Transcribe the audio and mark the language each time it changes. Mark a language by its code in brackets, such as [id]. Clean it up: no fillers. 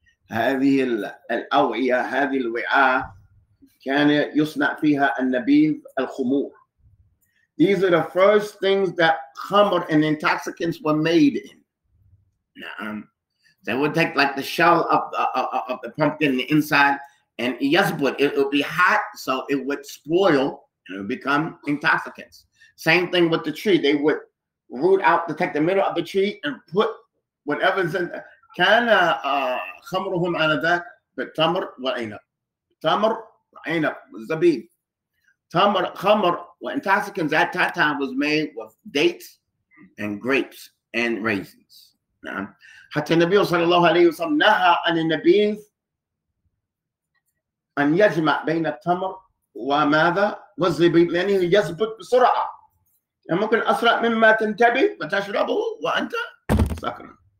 [ar] هذه الأوعية، هذه الوعاء كان يصنع فيها النبيذ الخمور. [en] These are the first things that khamr and intoxicants were made in. نعم. They would take like the shell of the pumpkin, the inside, and yasbud, it would be hot, so it would spoil and it would become intoxicants. Same thing with the tree. They would root out, take the middle of the tree and put whatever's in there. [ar] كان خمرهم آنذاك بالتمر والعنب. تمر وعنب والزبيب. [en] Khamr, intoxicants at that time was made with dates and grapes and raisins. [ar] حتى النبي صلى الله عليه وسلم نهى عن النبيذ أن يجمع بين التمر وماذا والزبيب لأنه يثبت بسرعة. يعني ممكن أسرع مما تنتبه فتشربه وأنت سكران.